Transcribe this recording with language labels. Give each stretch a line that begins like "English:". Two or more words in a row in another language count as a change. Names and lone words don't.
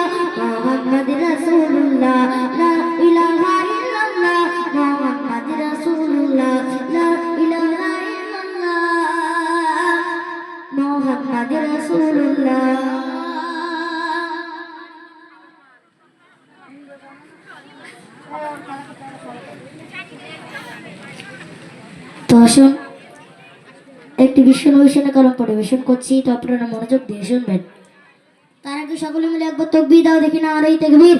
Arabic: محمد رسول الله، لا إله إلا الله، محمد رسول الله، لا إله إلا الله، محمد رسول الله.
Bangla: তো আসুন একটি বিশ্বনবিশের গান পরিবেশন করছি, তো আপনারা মনোযোগ দিয়ে শুনবেন। তার আগে সকলে মিলে একবার তাকবীর দাও দেখি, নারে তাকবীর।